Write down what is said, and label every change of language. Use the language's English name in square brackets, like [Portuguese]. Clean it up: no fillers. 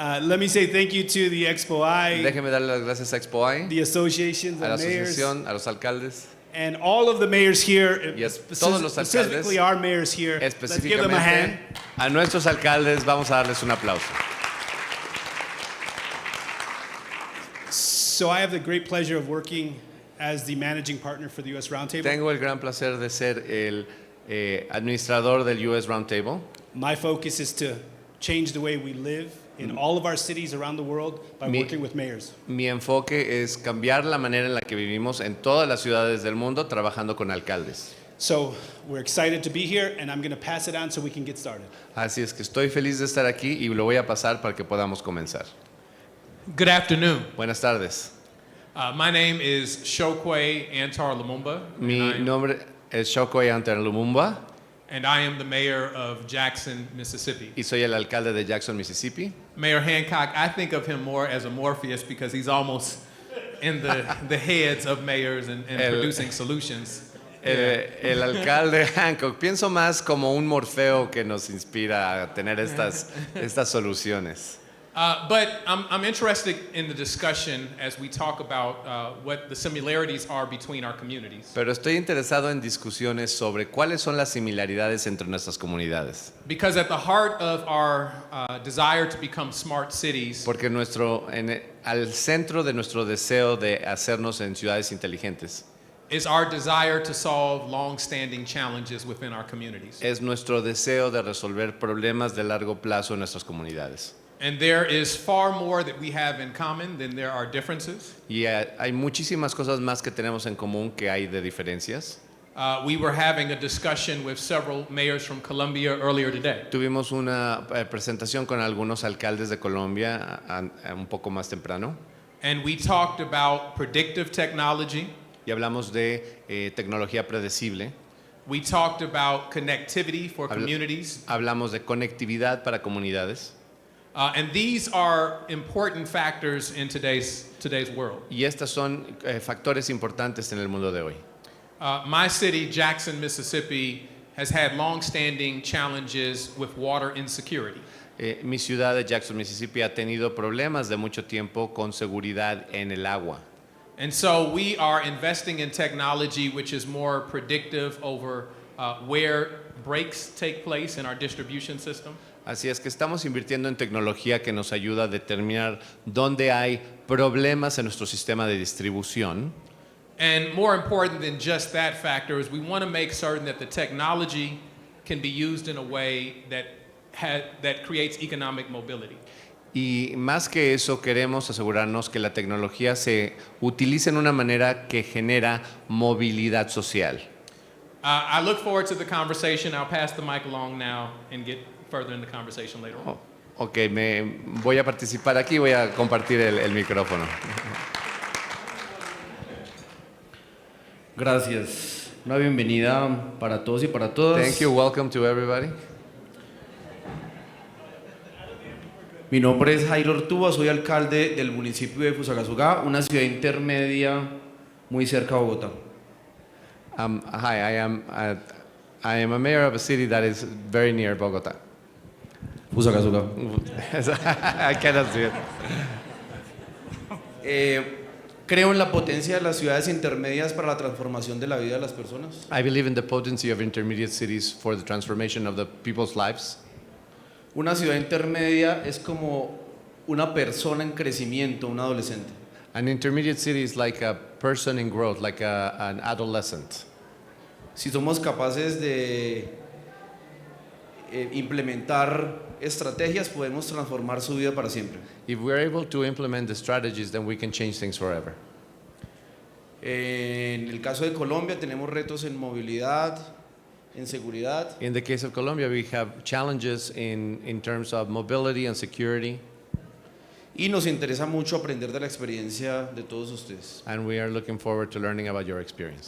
[English] Let me say thank you to the Expo I, [Spanish] Déjeme darle las gracias a Expo I, [English] the associations, [Spanish] a la [English] the mayors, [Spanish] asociación, a los alcaldes, [English] and all of the mayors here, [Spanish] todos los [English] specifically our mayors here. Let's give them a hand. [Spanish] específicamente a nuestros alcaldes. Vamos a darles un aplauso. [English] So I have the great pleasure of working as the managing partner for the U.S. Roundtable. [Spanish] Tengo el gran placer de ser el administrador del US Roundtable. [English] My focus is to change the way we live in all of our cities around the world by working with mayors. [Spanish] Mi enfoque es cambiar la manera en la que vivimos en todas las ciudades del mundo trabajando con alcaldes. [English] So we're excited to be here, and I'm going to pass it on so we can get started. [Spanish] Así es que estoy feliz de estar aquí y lo voy a pasar para que podamos comenzar. [English] Good afternoon. [Spanish] Buenas tardes. [English] My name is Shokwe Antar Lumumba, [Spanish] Mi nombre es Shokwe Antar Lumumba [English] and I am the mayor of Jackson, Mississippi. [Spanish] y soy el alcalde de Jackson, Mississippi. [English] Mayor Hancock, I think of him more as a Morpheus because he's almost in the heads of mayors and producing solutions. [Spanish] El alcalde Hancock, pienso más como un Morfeo que nos inspira a tener estas soluciones. [English] But I'm interested in the discussion as we talk about what the similarities are between our communities. [Spanish] Pero estoy interesado en discusiones sobre cuáles son las similaridades entre nuestras comunidades. [English] Because at the heart of our desire to become smart cities [Spanish] Porque al centro de nuestro deseo de hacernos en ciudades inteligentes [English] is our desire to solve long-standing challenges within our communities. [Spanish] es nuestro deseo de resolver problemas de largo plazo en nuestras comunidades. [English] And there is far more that we have in common than there are differences. [Spanish] Y hay muchísimas cosas más que tenemos en común que hay de diferencias. [English] We were having a discussion with several mayors from Colombia earlier today. [Spanish] Tuvimos una presentación con algunos alcaldes de Colombia un poco más temprano [English] And we talked about predictive technology. [Spanish] y hablamos de tecnología predecible. [English] We talked about connectivity for communities. [Spanish] Hablamos de conectividad para comunidades. [English] And these are important factors in today's world. [Spanish] Y estas son factores importantes en el mundo de hoy. [English] My city, Jackson, Mississippi, has had long-standing challenges with water insecurity. [Spanish] Mi ciudad de Jackson, Mississippi ha tenido problemas de mucho tiempo con seguridad en el agua. [English] And so we are investing in technology which is more predictive over where breaks take place in our distribution system. [Spanish] Así es que estamos invirtiendo en tecnología que nos ayuda a determinar dónde hay problemas en nuestro sistema de distribución. [English] And more important than just that factor is we want to make certain that the technology can be used in a way that creates economic mobility. [Spanish] Y más que eso, queremos asegurarnos que la tecnología se utilice en una manera que genera movilidad social. [English] I look forward to the conversation. I'll pass the mic along now and get further in the conversation later on. [Spanish] Ok, voy a participar aquí, voy a compartir el micrófono. Gracias. Una bienvenida para todos y para todas. [English] Thank you, welcome to everybody. [Spanish] Mi nombre es Jairo Ortúa, soy alcalde del municipio de Fusagasugá, una ciudad intermedia muy cerca de Bogotá. [English] Hi, I am a mayor of a city that is very near Bogotá. Fusagasugá. I cannot see it. [Spanish] Creo en la potencia de las ciudades intermedias para la transformación de la vida de las personas. [English] I believe in the potency of intermediate cities for the transformation of the people's lives. [Spanish] Una ciudad intermedia es como una persona en crecimiento, un adolescente. [English] An intermediate city is like a person in growth, like an adolescent. [Spanish] Si somos capaces de implementar estrategias, podemos transformar su vida para siempre. [English] If we're able to implement the strategies, then we can change things forever. [Spanish] En el caso de Colombia tenemos retos en movilidad, en seguridad. [English] In the case of Colombia, we have challenges in terms of mobility and security, [Spanish] Y nos interesa mucho aprender de la experiencia de todos ustedes. [English] and we are looking forward to learning about your experience.